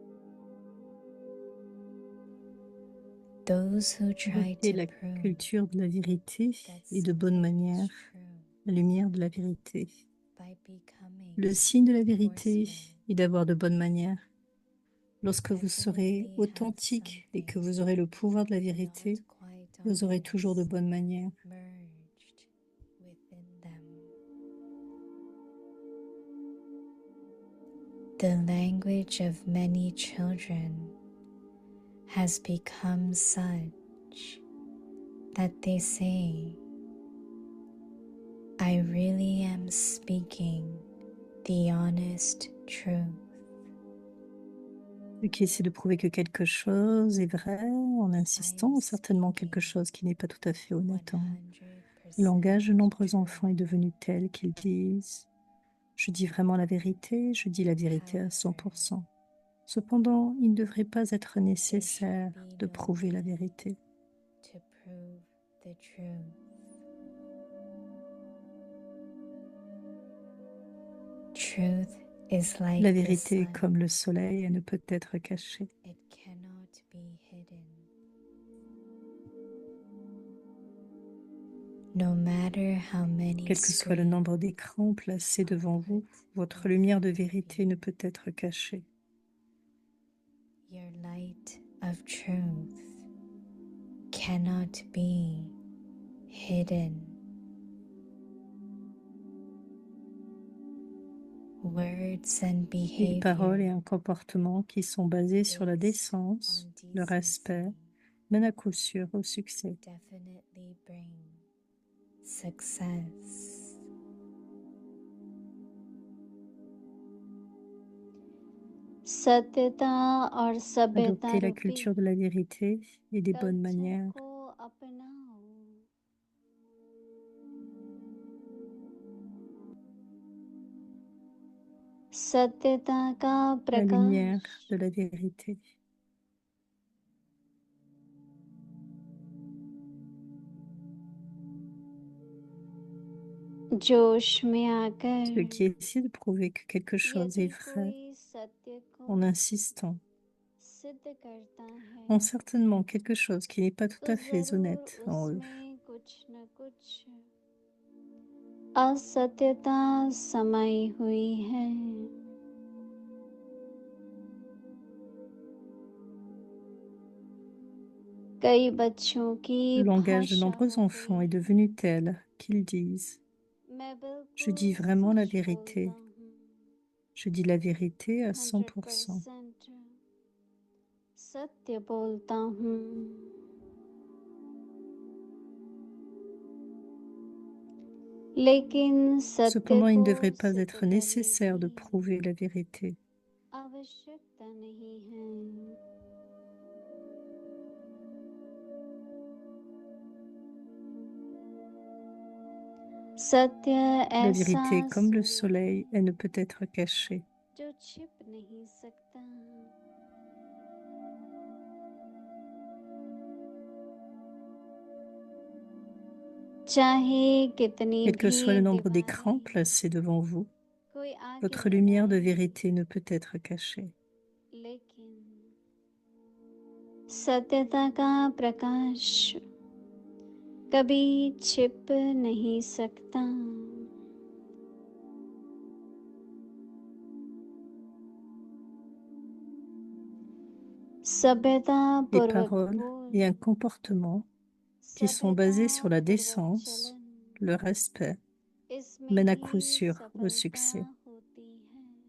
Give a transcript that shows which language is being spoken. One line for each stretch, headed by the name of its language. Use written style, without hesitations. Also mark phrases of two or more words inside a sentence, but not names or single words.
English: Those who try
French: Adopter
English: to
French: la
English: prove
French: culture de la vérité
English: that
French: et de bonne
English: something
French: manière,
English: is true
French: la lumière de la vérité.
English: by becoming
French: Le signe de la vérité
English: forceful,
French: est d'avoir de bonnes manières. Lorsque vous serez
English: definitely have
French: authentique et que
English: something
French: vous aurez le pouvoir de la vérité,
English: not quite
French: vous aurez toujours de
English: honest
French: bonnes manières.
English: merged within them. The language of many children has become such that they say, I really am speaking the honest truth.
French: Ceux qui essaient de prouver que quelque chose est vrai en insistant, certainement quelque chose qui n'est pas tout à fait honnête. Le langage de nombreux enfants est devenu tel qu'ils disent « Je dis vraiment la vérité, je dis la vérité à 100%. » Cependant, il ne devrait pas être nécessaire de prouver la vérité.
English: To prove the truth. Truth is like
French: La
English: the
French: vérité est
English: sun.
French: comme le soleil et ne peut être cachée.
English: It cannot be hidden. No matter how many
French: Quel que soit le nombre d'écrans placés devant vous, votre lumière de vérité ne peut être cachée.
English: your light of truth cannot be hidden. Words and
French: Une parole et
English: behavior
French: un comportement qui sont basés sur la décence, le respect, mènent à coup sûr au succès.
English: definitely bring success.
Hindi: सत्यता और सभ्यता
French: Adoptez la
Hindi: रूपी
French: culture de la vérité et des bonnes
Hindi: कल्चर
French: manières.
Hindi: को अपनाओ सत्यता का
French: la lumière
Hindi: प्रकाश
French: de la vérité.
Hindi: जोश में
French: Ceux
Hindi: आकर
French: qui essaient de prouver que quelque chose
Hindi: यदि
French: est vrai
Hindi: कोई सत्य को
French: en insistant
Hindi: सिद्ध करता है
French: ont certainement quelque chose qui n'est pas tout
Hindi: तो
French: à fait
Hindi: जरूर
French: honnête en eux.
Hindi: उसमें कुछ न कुछ असत्यता समाई हुई है। कई बच्चों की
French: Le langage de
Hindi: भाषा
French: nombreux
Hindi: हो
French: enfants
Hindi: गई
French: est devenu tel qu'ils disent
Hindi: मैं
French: « Je dis
Hindi: बिल्कुल
French: vraiment la
Hindi: सच बोलता
French: vérité.
Hindi: हूँ
French: Je dis la vérité à 100%.
Hindi: 100% सत्य बोलता हूँ। लेकिन सत्य
French: Cependant, il ne
Hindi: को
French: devrait pas
Hindi: सिद्ध
French: être
Hindi: करने
French: nécessaire de
Hindi: की
French: prouver la vérité.
Hindi: आवश्यकता नहीं है। सत्य
French: La
Hindi: ऐसा
French: vérité est comme le
Hindi: सूर्य
French: soleil,
Hindi: है
French: elle ne peut être cachée.
Hindi: जो छिप नहीं सकता। चाहे कितनी
French: Quel que soit le
Hindi: भी
French: nombre d'écrans
Hindi: दीवारें
French: placés devant vous,
Hindi: कोई आके
French: votre lumière de
Hindi: लगाए,
French: vérité ne peut être cachée.
Hindi: लेकिन सत्यता का प्रकाश कभी छिप नहीं सकता। सभ्यता
French: Des
Hindi: पूर्वक
French: paroles
Hindi: बोल
French: et un comportement qui sont basés sur la
Hindi: सभ्यता
French: décence,
Hindi: पूर्वाचलन
French: le respect,
Hindi: इसमें
French: mènent à
Hindi: ही
French: coup sûr au
Hindi: सफलता
French: succès.
Hindi: होती है।